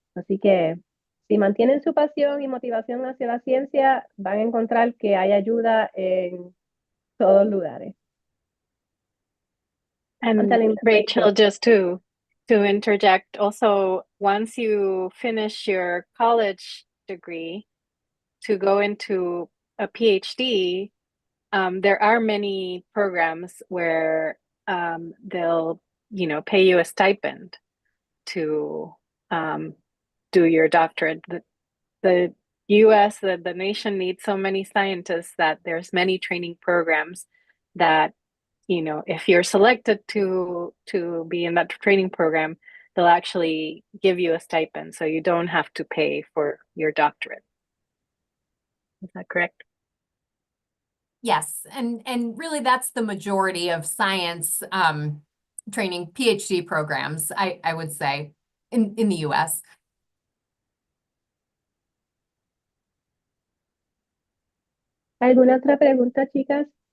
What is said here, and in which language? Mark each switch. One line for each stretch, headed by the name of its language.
Spanish: Así que si mantienen su pasión y motivación hacia la ciencia, van a encontrar que hay ayuda en todos lugares.
English: I'm And telling Rachel, just to interject, also, once you finish your college degree to go into a PhD, there are many programs where they'll, pay you a stipend to do your doctorate. The US, the nation needs so many scientists that there's many training programs that, if you're selected to be in that training program, they'll actually give you a stipend, so you don't have to pay for your doctorate. Is that correct? Yes, and really that's the majority of science training PhD programs, I would say, in the US.
Spanish: ¿Alguna otra pregunta, chicas?